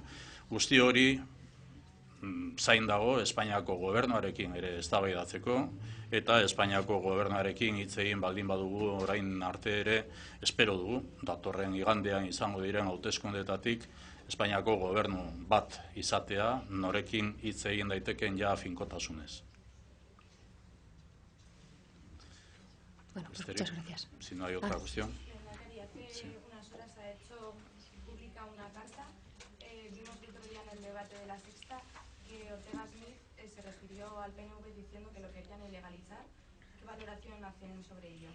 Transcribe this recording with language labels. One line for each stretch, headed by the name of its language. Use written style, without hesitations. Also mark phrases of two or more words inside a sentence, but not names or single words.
Basque: Guzti hori zain dago Espainiako gobernuarekin ere eztabaidatzeko eta Espainiako gobernuarekin hitz egin baldin badugu orain arte ere espero dugu datorren igandean izango diren hauteskundeetatik Espainiako gobernu bat izatea norekin hitz egin daiteken ja finkotasunez.
Spanish: Bueno, pues muchas gracias. Si no hay otra cuestión. Hace unas horas ha hecho pública una carta. Vimos el otro día en el debate de la Sexta que Ortega Smith se refirió al PNV diciendo que lo querían ilegalizar. ¿Qué valoración hacen sobre ello?